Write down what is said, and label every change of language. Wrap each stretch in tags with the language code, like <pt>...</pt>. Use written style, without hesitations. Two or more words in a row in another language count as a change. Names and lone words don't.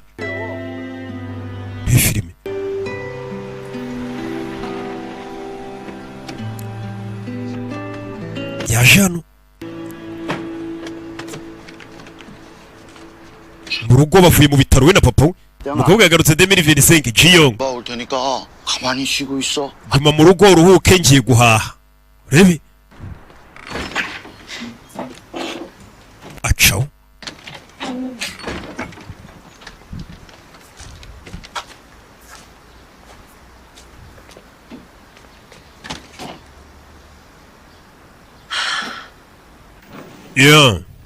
<rw>iyi filime yaje hano mu rugo. bavuye mu bitaro we na papa we. umukobwa yagarutse 2025. jiyong</rw> <ko>올 테니까 가만히 쉬고 있어.</ko> <rw>guma mu rugo uruhuke, ngiye guhaha. rebe acaho. yeah.</rw>